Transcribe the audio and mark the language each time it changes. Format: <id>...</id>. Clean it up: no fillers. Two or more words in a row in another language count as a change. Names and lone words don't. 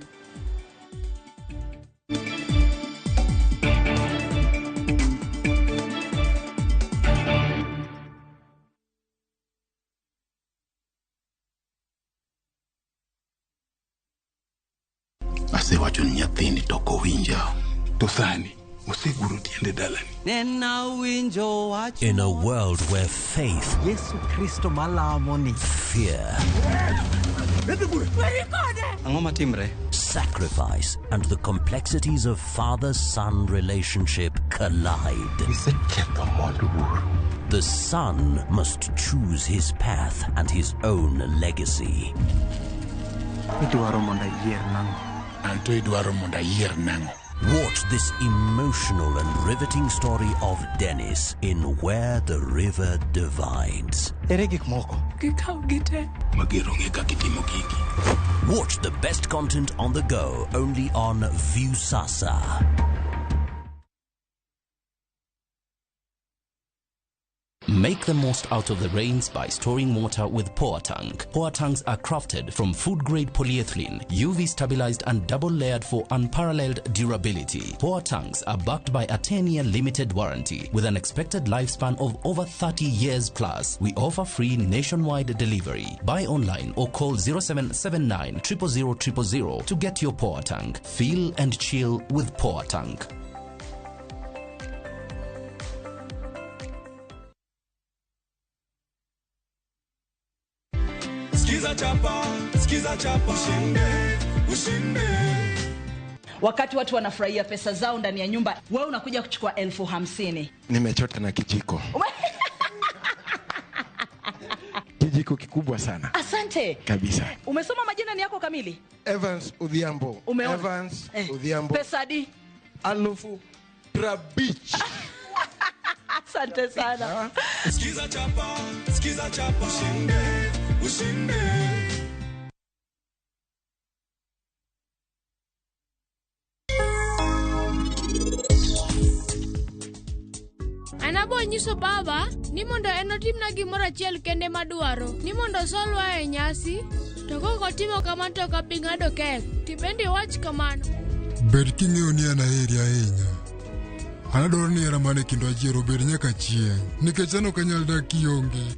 <luo>Asewacho ni nyathini toko winja to sani oseguro tiende dalani.</luo> <en>In a world where faith, fear, sacrifice, and the complexities of father-son relationship collide. The son must choose his path and his own legacy. Watch this emotional and riveting story of Dennis in Where the River Divides.</en> <luo>magero ng'e kaka itimo gigi.</luo> <en>Watch the best content on the go only on Viusasa. Make the most out of the rains by storing water with Powertank. Powertanks are crafted from food-grade polyethylene, UV-stabilized and double-layered for unparalleled durability. Powertanks are backed by a 10-year limited warranty with an expected lifespan of over 30 years plus. We offer free nationwide delivery. Buy online or call 0779 000 000 to get your Powertank. Feel and chill with Powertank.</en> <sw>Skiza chapa, ushinde. Wakati watu wanafurahia pesa zao ndani ya nyumba, wewe unakuja kuchukua 50,000. Nimechota na kijiko. Kijiko kikubwa sana. Asante. Kabisa. Umesoma majina ni yako kamili? Evans Odhiambo. Umeona? Evans Odhiambo. Pesa di? Alufu Prabich. Asante sana. Skiza chapa, ushinde.</sw> <luo>Anabo nyiso baba ni mondo enotimna gimoro achiel kende madwaro ni mondo solwa e nyasi to koko timo kamano to kabing'ado kek tibendi wach kamano. Bed king'eyo ni an aheri ahinya. An adwaro ni hera mane kendo ajiero bed nyaka chieng' nikech an ok anyal dak kionge.</luo>